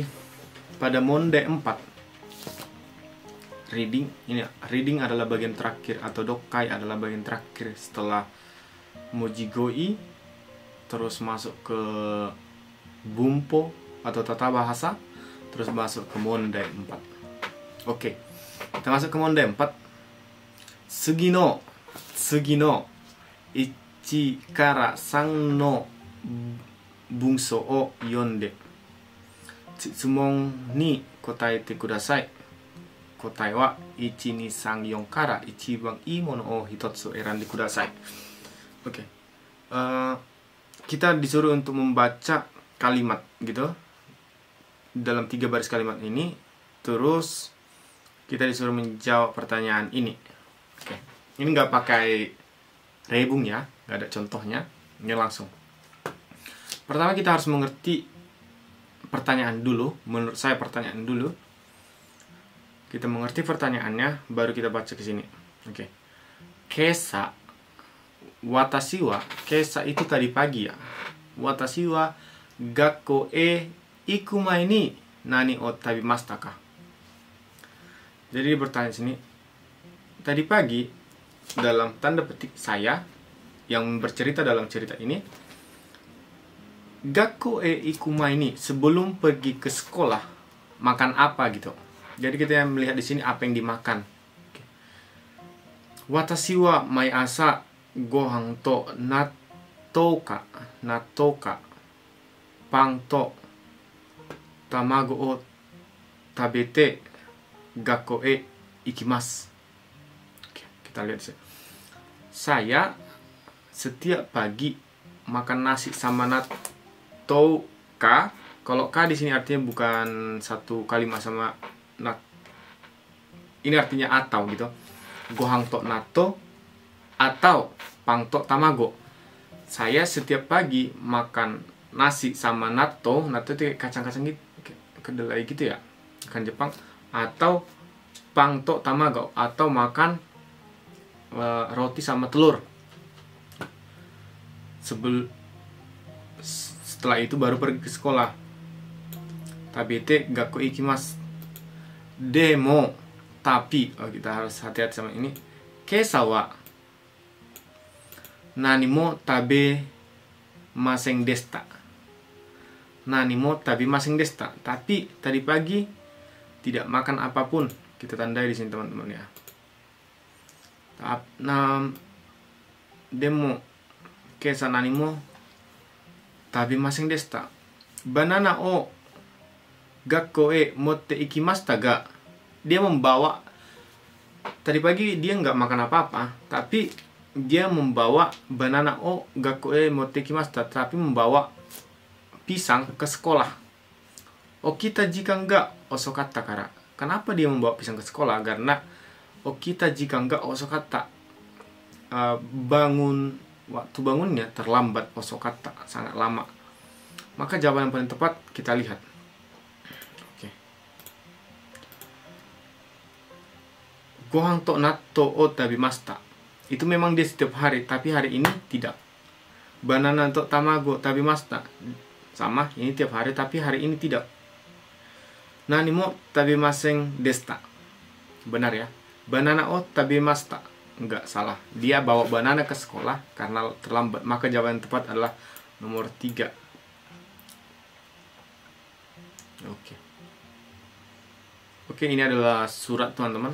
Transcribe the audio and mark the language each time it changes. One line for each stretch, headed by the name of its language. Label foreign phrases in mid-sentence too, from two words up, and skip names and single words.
Indonesian: Pada monde 4 reading adalah bagian terakhir, atau dokai adalah bagian terakhir setelah Mojigoi, terus masuk ke Bumpo atau tata bahasa, terus masuk ke monde 4. Oke. Kita masuk ke monde 4.
Japanese: 次の1から3の文章を読んで質問に答えてください。答えは1、2、3、4から一番いいものを1つ選んでください。Oke.
Indonesian: Kita disuruh untuk membaca kalimat gitu dalam 3 baris kalimat ini, terus kita disuruh menjawab pertanyaan ini. Oke. Ini nggak pakai rebung ya, nggak ada contohnya, ini langsung. Pertama kita harus mengerti pertanyaan dulu. Menurut saya pertanyaan dulu. Kita mengerti pertanyaannya, baru kita baca ke sini. Oke.
Japanese: 今朝、私は,
Indonesian: kesa itu tadi pagi ya.
Japanese: 私は学校へ行く前に何を食べましたか.
Indonesian: Jadi bertanya sini, tadi pagi, dalam tanda petik saya yang bercerita dalam cerita ini,
Japanese: 学校へ行く前に,
Indonesian: sebelum pergi ke sekolah makan apa gitu. Jadi kita melihat di sini apa yang dimakan.
Japanese: 私は毎朝ご飯と納豆かパンと卵を食べて学校へ行きます.
Indonesian: Kita lihat sih. Saya setiap pagi makan nasi sama natto ka. Kalau ka di sini artinya bukan satu kalimat sama nat. Ini artinya atau gitu.
Japanese: ご飯と納豆 atau パンと卵.
Indonesian: Saya setiap pagi makan nasi sama natto. Natto itu kacang-kacang gitu, kedelai gitu ya, kan Jepang.
Japanese: Atau パンと卵,
Indonesian: atau makan roti sama telur. Setelah itu baru pergi ke sekolah.
Japanese: 食べて学校行きます.
Indonesian: Demo, tapi kita harus hati-hati sama ini.
Japanese: 今朝は何も食べませんでした. 何も食べませんでした.
Indonesian: Tapi tadi pagi tidak makan apapun. Kita tandai di sini teman-teman ya.
Japanese: でも今朝何も食べませんでした. バナナを学校へ持って行きましたが.
Indonesian: Dia membawa, tadi pagi dia nggak makan apa-apa, tapi dia membawa
Japanese: バナナを学校へ持って行きました,
Indonesian: tapi membawa pisang ke sekolah.
Japanese: 起きた時間が遅かったから.
Indonesian: Kenapa dia membawa pisang ke sekolah?
Japanese: Karena 起きた時間が遅かった,
Indonesian: waktu bangunnya terlambat. Osokatta, sangat lama. Maka jawaban yang paling tepat kita lihat. Oke.
Japanese: ご飯と納豆を食べました.
Indonesian: Itu memang dia setiap hari, tapi hari ini tidak.
Japanese: バナナと卵食べました.
Indonesian: Sama, ini tiap hari, tapi hari ini tidak.
Japanese: 何も食べませんでした.
Indonesian: Benar ya.
Japanese: バナナを食べました.
Indonesian: Enggak, salah. Dia bawa banana ke sekolah karena terlambat. Maka jawaban yang tepat adalah nomor 3. Oke, ini adalah surat teman-teman.